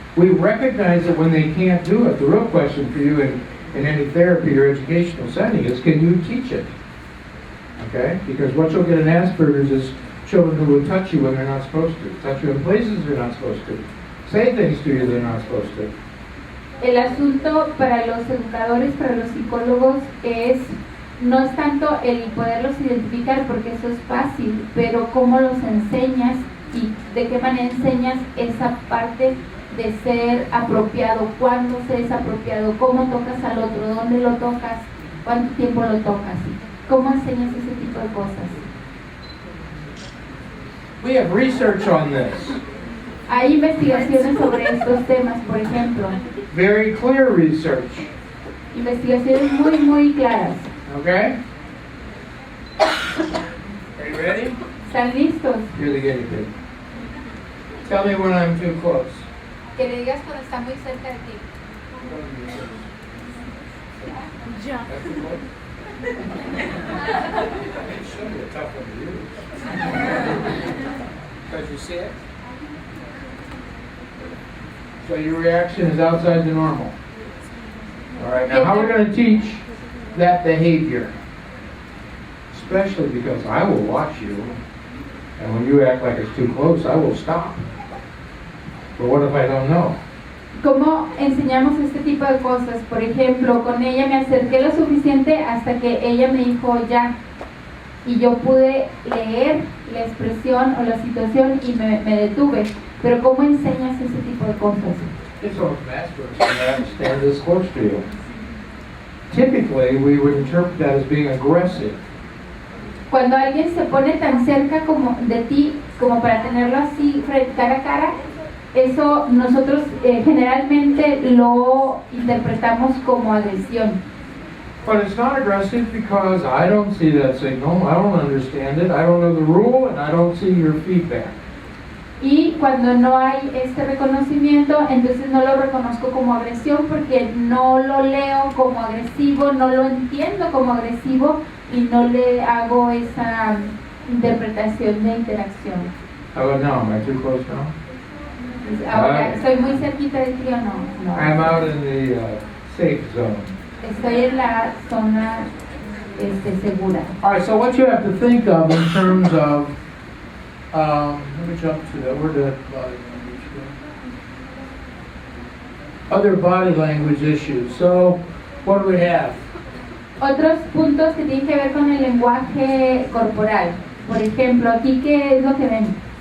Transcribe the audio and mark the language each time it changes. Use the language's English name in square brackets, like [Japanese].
[English] we recognize it when they can't do it. The real question for you in any therapy or educational setting is, can you teach it? Okay? Because what you'll get in Asperger's is children who will touch you when they're not supposed to, touch you in places they're not supposed to, say things to you they're not supposed to. [Spanish] El asunto para los educadores, para los psicólogos, no es tanto el poderlos identificar, porque eso es fácil, pero cómo los enseñas y de qué manera enseñas esa parte de ser apropiado, cuándo se es apropiado, cómo tocas al otro, dónde lo tocas, cuánto tiempo lo tocas, cómo enseñas ese tipo de cosas. [English] We have research on this. [Spanish] Hay investigaciones sobre estos temas, por ejemplo, [English] Very clear research. [Spanish] investigaciones muy, muy claras. [English] Okay? Are you ready? [Spanish] ¿Están listos? [English] You're the guinea pig. Tell me when I'm too close. [Spanish] Que le digas cuando está muy cerca de ti. [English] Jump. It should be a tough one to use. Because you see it? So your reaction is outside the normal. All right, now how are we going to teach that behavior? Especially because I will watch you, and when you act like it's too close, I will stop. But what if I don't know? [Spanish] ¿Cómo enseñamos este tipo de cosas? Por ejemplo, con ella me acerqué lo suficiente hasta que ella me dijo ya, y yo pude leer la expresión o la situación y me detuve. Pero ¿cómo enseñas ese tipo de cosas? [English] If someone's masturbating, they have to stand this close to you. Typically, we would interpret that as being aggressive. [Spanish] Cuando alguien se pone tan cerca como de ti, como para tenerlo así cara a cara, eso nosotros generalmente lo interpretamos como agresión. [English] But it's not aggressive because I don't see that signal, I don't understand it, I don't know the rule, and I don't see your feedback. [Spanish] Y cuando no hay este reconocimiento, entonces no lo reconozco como agresión porque no lo leo como agresivo, no lo entiendo como agresivo y no le hago esa interpretación de interacción. [English] How about now? Am I too close now? [Spanish] Ahora, ¿estoy muy cerquita de ti o no? [English] No. I'm out in the safe zone. [Spanish] Estoy en la zona segura. [English] All right, so what you have to think of in terms of, let me jump to that, where did body language go? Other body language issues. So, what do we have? [Spanish] Otros puntos que tienen que ver con el lenguaje corporal. Por ejemplo, aquí, ¿qué es lo que ven?